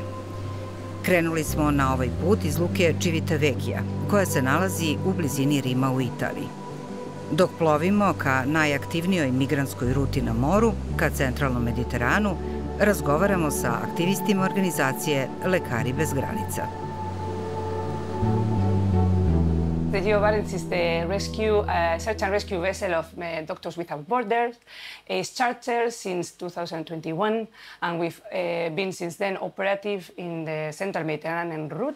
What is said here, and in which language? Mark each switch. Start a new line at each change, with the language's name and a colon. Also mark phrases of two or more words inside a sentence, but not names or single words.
Serbian: Krenuli smo na ovaj put iz luke Civitavecchia, koja se nalazi u blizini Rima u Italiji. Dok plovimo ka najaktivnijoj migrantskoj ruti na moru, ka centralnom Mediteranu, razgovaramo sa aktivistima organizacije Lekari bez granica.
English: The Gio Barents is the search and rescue vessel of Doctors Without Borders. It's chartered since 2021, and we've been since then operative in the Central Mediterranean route.